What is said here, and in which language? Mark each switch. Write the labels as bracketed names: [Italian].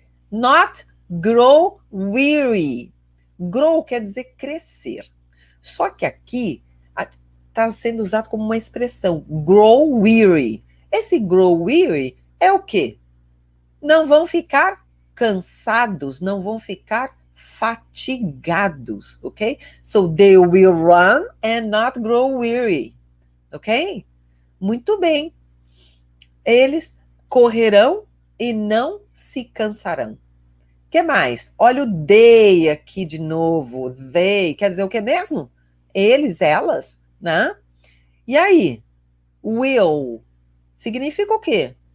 [English] Not grow weary. [Portuguese] Grow quer dizer crescer. Só que aqui está sendo usado como uma expressão, grow weary. Esse grow weary é o quê? Não vão ficar cansados, não vão ficar fatigados, ok? [English] So they will run and not grow weary, ok? [Portuguese] Muito bem. Eles correrão e não se cansarão. O que mais? Olha o they aqui de novo. They quer dizer o que mesmo? Eles, elas, né? E aí? Will significa o quê?